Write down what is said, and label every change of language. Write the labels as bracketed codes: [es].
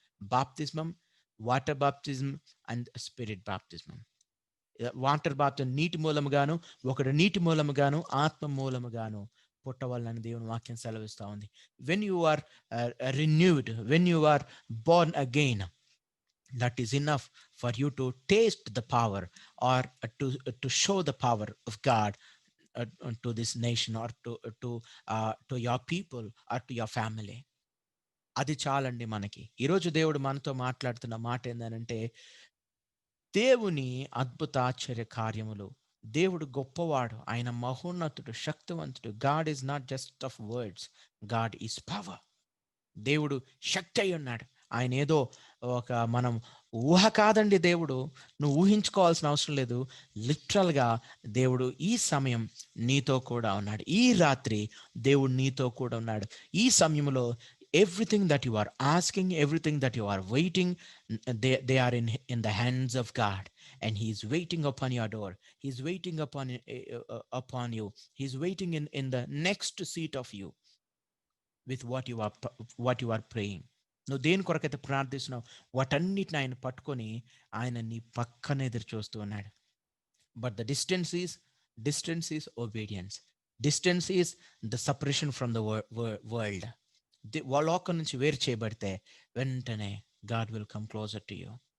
[te] బాప్తిస్మం, వాటర్ బాప్తిజం and spirit బాప్తిజం. వాటర్ బాప్తిజం నీటి మూలముగాను, ఒకడు నీటి మూలముగాను ఆత్మ మూలముగాను పుట్టవాలని దేవుని వాక్యం సెలవిస్తూ ఉంది. [en] When you are renewed, when you are born again, that is enough for you to taste the power, or to show the power of God to this nation, or to your people, or to your family. [te] అది చాలండి మనకి. ఈరోజు దేవుడు మనతో మాట్లాడుతున్న మాట ఏంటంటే దేవుని అద్భుతాశ్చర్య కార్యములు. దేవుడు గొప్పవాడు, ఆయన మహోన్నతుడు, శక్తివంతుడు. [en] God is not just of words, God is power. [te] దేవుడు శక్తి అయి ఉన్నాడు. ఆయన ఏదో మనం ఊహ కాదండి. దేవుడు నువ్వు ఊహించుకోవాల్సిన అవసరం లేదు. లిటరల్గా దేవుడు ఈ సమయం నీతో కూడా ఉన్నాడు. ఈ రాత్రి దేవుడు నీతో కూడా ఉన్నాడు. ఈ సమయంలో [en] everything that you are asking, everything that you are waiting, they are in the hands of God, and he is waiting upon your door. He is waiting upon you. He is waiting in the next seat of you with what you are praying. [te] నువ్వు దేని కొరకైతే ప్రార్థిస్తున్నావు వాటన్నిటిని ఆయన పట్టుకొని ఆయన నీ పక్కన ఎదురు చూస్తూ ఉన్నాడు. [en] But the distance is obedience. Distance is the separation from the world. [te] లోకం నుంచి వేరు చేయబడితే వెంటనే [en] God will come closer to you.